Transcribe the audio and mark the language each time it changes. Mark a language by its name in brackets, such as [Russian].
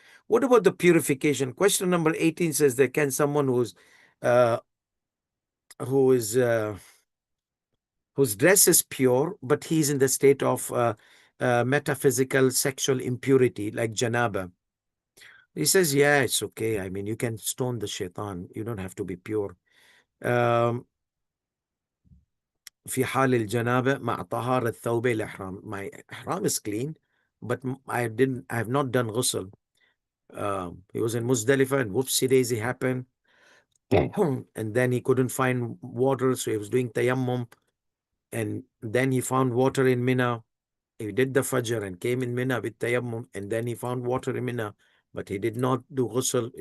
[English] What about the purification? Question number 18 says that can someone uh, who is whose dress is pure, but he's in the state of metaphysical sexual impurity, like janaba. He says, yeah, it's okay. I mean, you can stone the shaitan. You don't have to be pure. [Arabic] في حال الجنابة مع طهارة ثوبي الإحرام. [English] My ihram is clean, but I have not done ghusl. He was in Muzdalifah and whoopsie daisy happened. And then he couldn't find water, so he was doing tayammum. And then he found water in Mina. He did the Fajr and came in Mina with tayammum, and then he found water in Mina, but he did not do ghusl.